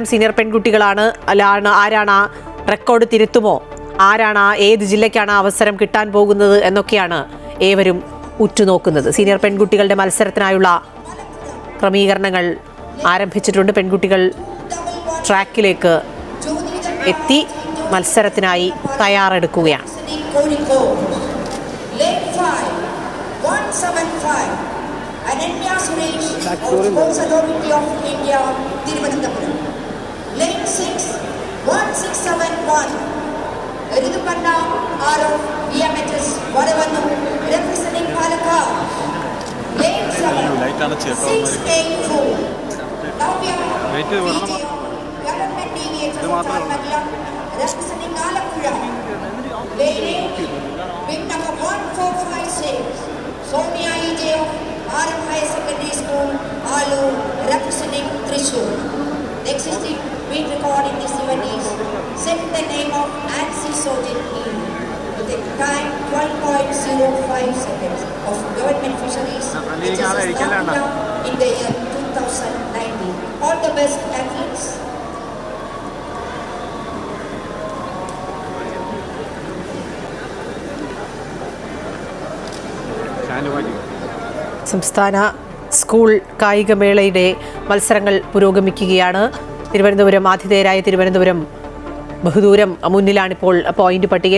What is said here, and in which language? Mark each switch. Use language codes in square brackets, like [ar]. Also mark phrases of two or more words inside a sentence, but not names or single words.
[ml] സീനിയർ പെൺകുട്ടികളാണ് ആരാണ് ആ റെക്കോർഡ് തിരുത്തുമോ, ആരാണ് ഏത് ജില്ലയ്ക്കാണ് അവസരം കിട്ടാൻ പോകുന്നത് എന്നൊക്കെയാണ് ഏവരും ഉറ്റുനോക്കുന്നത്. സീനിയർ പെൺകുട്ടികളുടെ മത്സരത്തിനായുള്ള ക്രമീകരണങ്ങൾ ആരംഭിച്ചിട്ടുണ്ട്. പെൺകുട്ടികൾ ട്രാക്കിലേക്ക് എത്തി മത്സരത്തിനായി തയ്യാറെടുക്കുകയാണ്. [en] Ridupanda Aro EMHS Vadavanu representing Palakkad. Lane 684. Navya Government DVHS Magla representing Alappuzha. Lane 8, big number 1456. Sonia EJ of RM Higher Secondary School, Alu representing Thrissur. The existing beat record in this event is set the name of Nancy Sojin with a time 12.05 seconds of government fisheries, which is now in the year 2019. All the best, athletes. [ml] സംസ്ഥാന സ്കൂൾ കായികമേളയുടെ മത്സരങ്ങൾ പുരോഗമിക്കുകയാണ്. തിരുവനന്തപുരം ആതിഥേയരായ തിരുവനന്തപുരം ബഹുദൂരം മുന്നിലാണിപ്പോൾ പോയിന്റ് പട്ടികയിൽ.